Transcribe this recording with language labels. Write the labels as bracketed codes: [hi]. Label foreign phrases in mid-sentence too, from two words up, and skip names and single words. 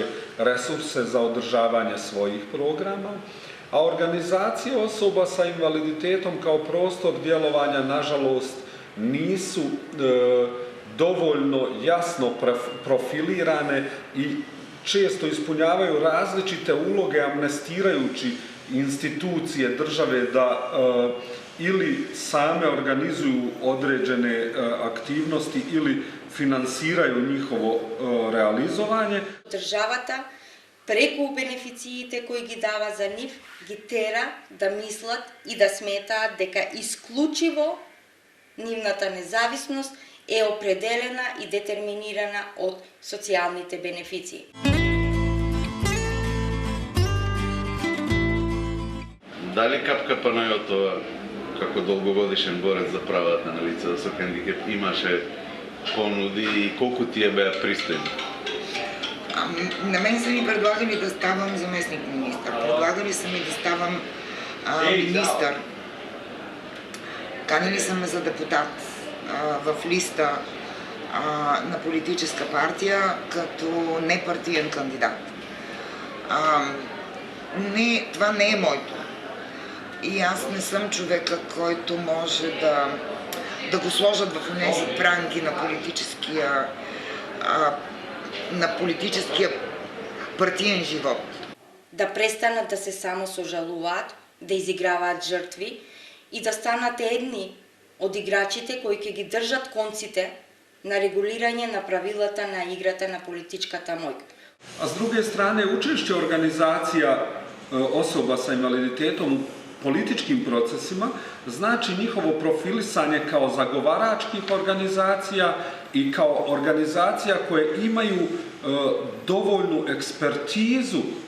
[bs] resurse za održavanje svojih programa, a organizacije osoba sa invaliditetom kao prostor djelovanja, nažalost, nisu dovoljno jasno profilirane i često ispunjavaju različite uloge amnestirajući institucije države da ili same organizuju određene aktivnosti ili finansiraju njihovo realizovanje. [mk] Државата преку бенефициите кои ги дава за нив ги тера да мислат и да сметаат дека исклучиво нивната независност е определена и детерминирана од социјалните бенефиции. Дали Капка Панајотова, како долгогодишен борец за правата на лица со хендикеп, имаше понуди и колку тие беа пристојни? [bg] На мен са ми предлагали да ставам заместник министър, предлагали са ми да ставам министър. Канили са ме за депутат в листа на политическа партия като непартиен кандидат. Това не е моето. И аз не съм човека, който може да го сложат в тези пранки на политическия партиен живот. [mk] Да престанат да се само сожалуваат, да изиграваат жртви и да станат едни од играчите кои ќе ги држат конците на регулирање на правилата на играта на политичката мојка. [bs] A s druge strane, učešće organizacija osoba sa invaliditetom u političkim procesima znači njihovo profilisanje kao zagovaračkih organizacija i kao organizacija koje imaju dovoljnu ekspertizu